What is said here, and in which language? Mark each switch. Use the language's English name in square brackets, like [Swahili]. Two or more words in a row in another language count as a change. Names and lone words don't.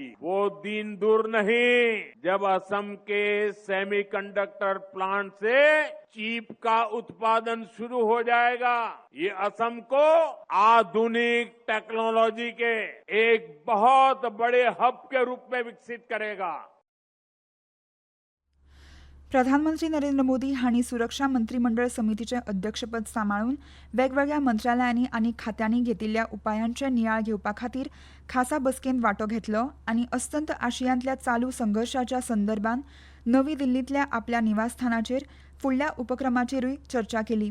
[Hindi] वो दिन दूर नहीं जब असम के सेमीकंडक्टर प्लांट से चीप का उत्पादन शुरू हो जाएगा। ये असम को आधुनिक टेक्नोलॉजी के एक बहुत बड़े हब के रूप में विकसित करेगा। [Konkani] प्रधानमंत्री नरेंद्र मोदी हांणी सुरक्षा मंत्रिमंडळ समितीचें अध्यक्षपद सांबाळून वेगवेगळ्या मंत्रालयांनी आनी खात्यांनी घेतिल्ल्या उपायांचे नियाळ घेवपा खातीर खासा बसकेंत वांटो घेतलो आनी अस्तंत आशियांतल्या चालू संघर्शाच्या संदर्भात नवी दिल्लींतल्या आपल्या निवासस्थानाचेर फुडल्या उपक्रमाचेरूय चर्चा केली.